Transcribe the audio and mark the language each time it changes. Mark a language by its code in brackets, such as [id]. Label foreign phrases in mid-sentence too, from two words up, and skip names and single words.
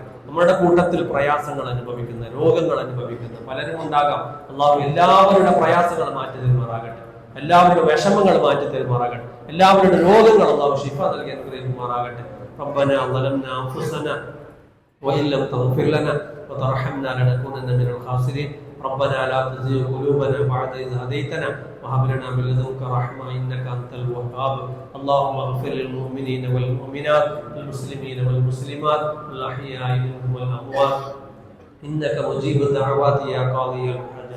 [ml] നമ്മുടെ കൂട്ടത്തിൽ പ്രയാസങ്ങൾ അനുഭവിക്കുന്ന, രോഗങ്ങൾ അനുഭവിക്കുന്ന പലരും ഉണ്ടാകാം. അല്ലാഹു എല്ലാവരുടെ പ്രയാസങ്ങൾ മാറ്റി തരുമാറാകട്ടെ. എല്ലാവരുടെ വിഷമങ്ങൾ മാറ്റി തരുമാറാകട്ടെ. എല്ലാവരുടെ രോഗങ്ങൾ അല്ലാഹു ശിഫ നൽകി അനുഗ്രഹിക്കുമാറാകട്ടെ. [ar] ربنا ظلمنا أنفسنا وإن لم تغفر لنا وترحمنا لنكونن من الخاسرين. ربنا لا تزغ قلوبنا بعد إذ هديتنا وهب لنا من لدنك رحمة إنك أنت الوهاب. اللهم اغفر للمؤمنين والمؤمنات والمسلمين والمسلمات الأحياء منهم والأموات إنك مجيب الدعوات يا قاضي الحاجات.